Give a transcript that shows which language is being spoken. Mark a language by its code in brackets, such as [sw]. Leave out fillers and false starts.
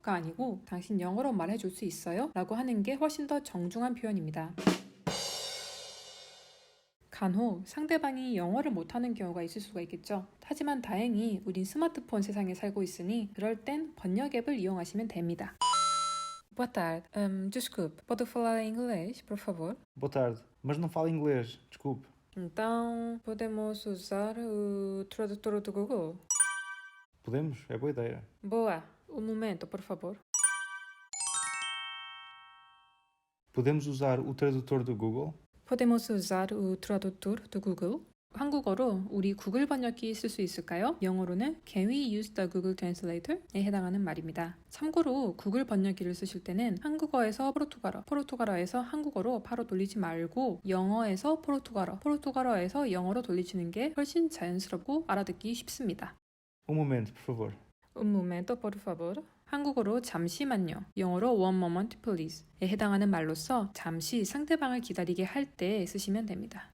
[ko] 가 아니고 당신 영어로 말해줄 수 있어요? 라고 하는 게 훨씬 더 정중한 표현입니다. 간혹 상대방이 영어를 못하는 경우가 있을 수가 있겠죠. 하지만 다행히 우린 스마트폰 세상에 살고 있으니 그럴 땐 번역 앱을 이용하시면 됩니다. [pt] Boa tarde. Desculpe, pode falar inglês, por favor? Boa tarde, mas não falo inglês, desculpe. Então, podemos usar o tradutor do Google? Podemos? É boa ideia. Boa. Um momento, por favor. Podemos usar o tradutor do Google? Podemos usar o tradutor do Google? [ko] 한국어로 우리 구글 번역기 쓸 수 있을까요? 영어로는 [en] Can we use the Google Translator [ko] 에 해당하는 말입니다. 참고로 구글 번역기를 쓰실 때는 한국어에서 포르투갈어, 포르투갈어에서 한국어로 바로 돌리지 말고 영어에서 포르투갈어, 포르투갈어에서 영어로 돌리시는 게 훨씬 자연스럽고 알아듣기 쉽습니다. [pt] Um momento, por favor. Un momento, por favor. [ko] 한국어로 잠시만요, 영어로 [en] one moment please [ko] 에 해당하는 말로서 잠시 상대방을 기다리게 할 때 쓰시면 됩니다.